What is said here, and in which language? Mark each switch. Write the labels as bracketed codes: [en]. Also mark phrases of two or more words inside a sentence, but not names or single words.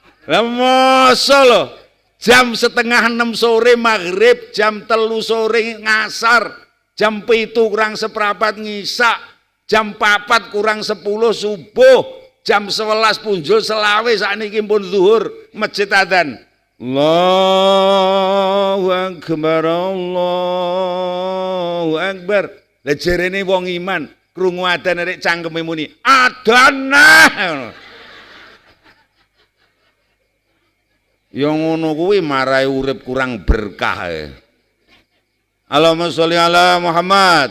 [jv] Lah masa lho jam setengah 6 sore maghrib, jam 3 sore ngasar, jam 7 kurang seprapat ngisak, jam 4 kurang 10 subuh, jam 11 punjul selawe sakniki pun zuhur masjid adzan. [ar] الله أكبر، الله أكبر. [jv] Lah jerene wong iman krungu adzan nek cangkeme muni adzan. Yang ngono kuwi marai urip kurang berkah. [ar] اللهم صل على محمد.